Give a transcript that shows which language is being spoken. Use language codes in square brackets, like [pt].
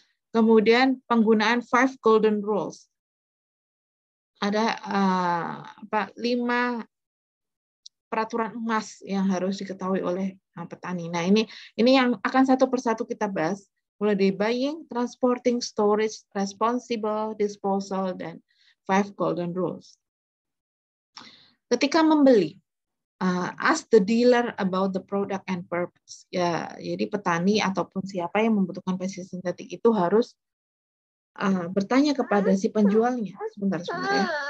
[id] Kemudian penggunaan 5 golden rules. Ada 5 peraturan emas yang harus diketahui oleh petani. Nah, ini yang akan satu persatu kita bahas, mulai dari buying, transporting, storage, responsible disposal, dan 5 golden rules. Ketika membeli, [en] ask the dealer about the product and purpose. [id] Ya, jadi petani ataupun siapa yang membutuhkan pestisida sintetik itu harus bertanya kepada si penjualnya. Sebentar ya.